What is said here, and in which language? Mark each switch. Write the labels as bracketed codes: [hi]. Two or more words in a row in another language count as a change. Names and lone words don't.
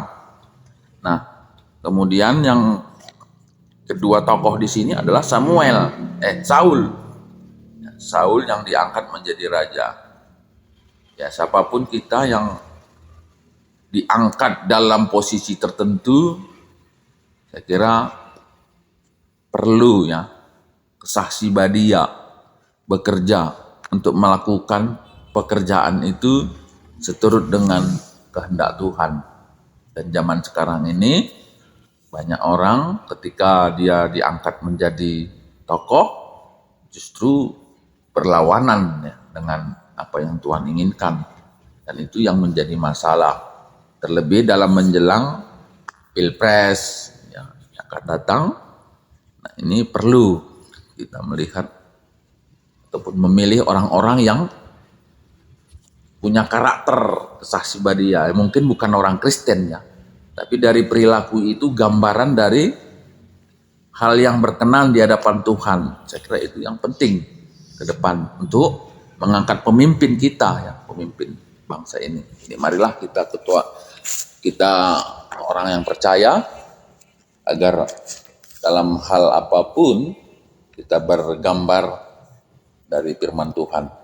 [id] Nah, kemudian yang kedua tokoh di sini adalah Saul. Saul yang diangkat menjadi raja. Ya, siapapun kita yang diangkat dalam posisi tertentu, saya kira perlu ya kesaksi badia bekerja untuk melakukan pekerjaan itu seturut dengan kehendak Tuhan. Dan zaman sekarang ini banyak orang ketika dia diangkat menjadi tokoh justru berlawanan ya, dengan apa yang Tuhan inginkan. Dan itu yang menjadi masalah. Terlebih dalam menjelang Pilpres yang akan datang. Nah, ini perlu kita melihat ataupun memilih orang-orang yang punya karakter kesaksi badia. Mungkin bukan orang Kristen ya, tapi dari perilaku itu gambaran dari hal yang berkenan di hadapan Tuhan. Saya kira itu yang penting ke depan untuk mengangkat pemimpin kita ya, pemimpin bangsa ini. Jadi marilah kita orang yang percaya agar dalam hal apapun kita bergambar dari firman Tuhan.